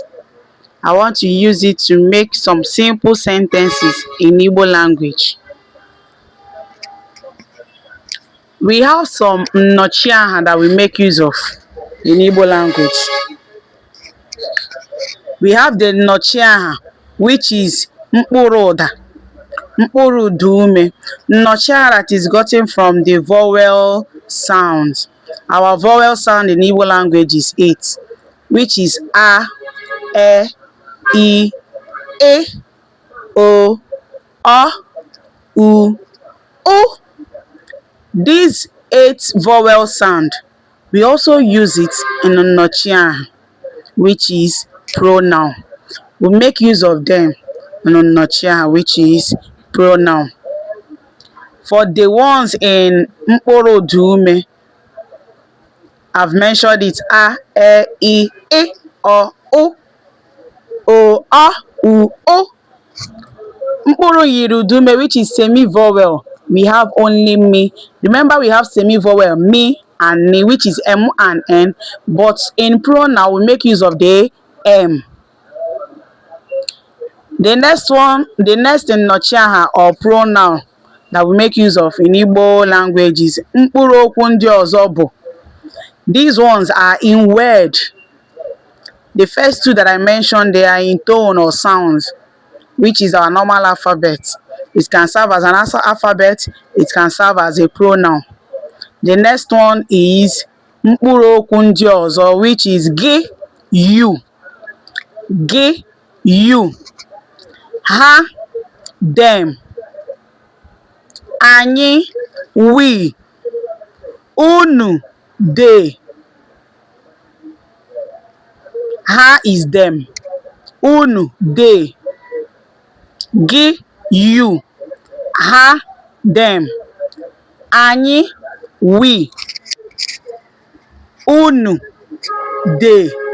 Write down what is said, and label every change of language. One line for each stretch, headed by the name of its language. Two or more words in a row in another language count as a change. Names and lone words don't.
English: I want to use it to make some simple sentences in Igbo language. We have some Nnọchiaha that we make use of in Igbo language. We have the Nnọchiaha, which is
Igbo: mkpụrụ ụda, mkpụrụ ụda ume.
English: Nnọchiaha that is gotten from the vowel sounds. Our vowel sound in Igbo language is 8, which is a, e, o, u, o. These 8 vowel sound, we also use it in Nnọchiaha, which is pronoun. We make use of them in Nnọchiaha, which is pronoun. For the ones in
Igbo: mkpụrụ ụda ume,
English: I've mentioned it a, e, o, u, o.
Igbo: Mkpụrụ yiri ụda ume,
English: which is semi-vowel, we have only me. Remember, we have semi-vowel me and ni, which is m and n, but in pronoun we make use of the m. The next Nnọchiaha or pronoun that we make use of in Igbo language is
Igbo: mkpụrụ okwu ndị ọzọ bụ.
English: These ones are in word. The first 2 that I mentioned, they are in tone or sounds, which is our normal alphabet. It can serve as an alphabet, it can serve as a pronoun. The next one is
Igbo: mkpụrụ okwu ndị ọzọ,
English: which is gị, you, ha, them, anyị, we, unu, they. Ha is them, unu, they, gị, you, ha, them, anyị, we, unu, they.